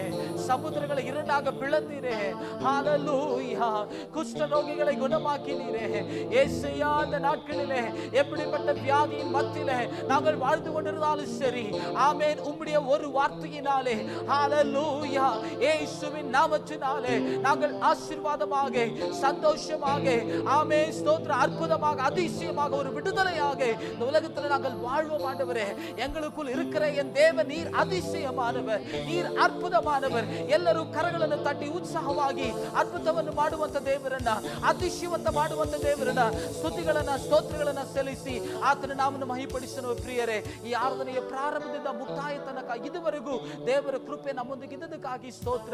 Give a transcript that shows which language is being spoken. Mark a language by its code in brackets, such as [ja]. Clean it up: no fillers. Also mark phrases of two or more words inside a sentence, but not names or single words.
[ta] சமுத்திரங்களை இரண்டாக பிளந்தீரே ஹalleluya குஷ்ட ரோகிகளை குணமாக்கினீரே இயேசுயா அந்த நாட்களிலே எப்படிப்பட்ட வியாதியின் மத்தியிலே நாங்கள் வாழ்ந்து கொண்டிருந்தாலும் சரி ஆமென் உம்முடைய ஒரு வார்த்தையினாலே ஹalleluya இயேசுவின் நாமத்தினாலே நாங்கள் ஆசீர்வாதமாக சந்தோஷமாக ஆமென் ஸ்தோத்திர அற்புதமாக அதிசயமாக ஒரு விடுதலையாக இந்த உலகத்தில் கர்த்தர் நாங்கள் வாழ்வோம் ஆண்டவரே. எங்களுக்குள் இருக்கிற என் தேவ நீர் அதிசயமானவர், நீர் ಅದ್ಭುತமானவர். [kn] ಎಲ್ಲರೂ ಕರಗಳನ್ನು ತಟ್ಟಿ ಉತ್ಸಾಹವಾಗಿ ಅದ್ಭುತವನ್ನು ಮಾಡುವಂತ ದೇವರನ್ನ, ಅತಿಶಯವಂತ ಮಾಡುವಂತ ದೇವರನ್ನ, ಸ್ತುತಿಗಳನ್ನ ಸ್ತೋತ್ರಗಳನ್ನ ಸಲ್ಲಿಸಿ ಆತನ ನಾಮವನ್ನು ಮಹಿಪಡಿಸೋಣ ಪ್ರಿಯರೇ. ಈ ಆರಾಧನೆಯ ಪ್ರಾರಂಭದಿಂದ ಮುಕ್ತಾಯ ತನಕ ಇದುವರೆಗೂ ದೇವರ ಕೃಪೆ ನಮ್ಮೊಂದಿಗೆ ಇದ್ದದಕ್ಕಾಗಿ ಸ್ತೋತ್ರ.